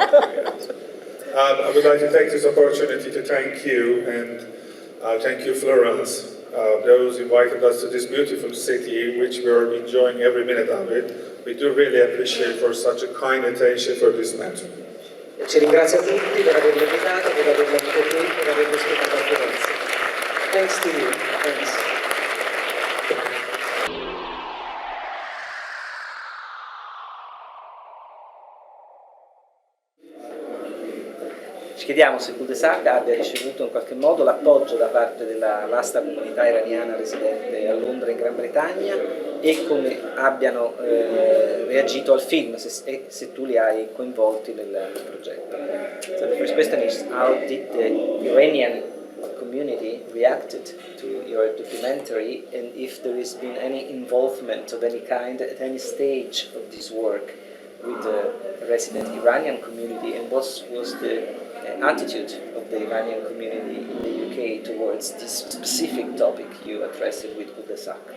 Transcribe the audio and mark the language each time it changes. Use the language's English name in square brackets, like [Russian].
[English] I would like to take this opportunity to thank you and thank you, Florence, those invited us to this beautiful city, which we're enjoying every minute of it. We do really appreciate for such a kind attention for this matter. [Italian] Ci ringrazio a tutti per averlo invitato, per averlo avuto qui, per averlo ospitato a Firenze. [English] Thanks to you. Thanks. [Italian] Ci chiediamo se Cul de Sac abbia ricevuto in qualche modo l'appoggio da parte della vasta comunità iraniana residente a Londra in Gran Bretagna e come abbiano reagito al film, se tu li hai coinvolti nel progetto. [English] So the first question is, how did the Iranian community reacted to your documentary, and if there has been any involvement of any kind at any stage of this work with the resident Iranian community, and what was the attitude of the Iranian community in the UK towards this specific topic you addressed with Cul de Sac?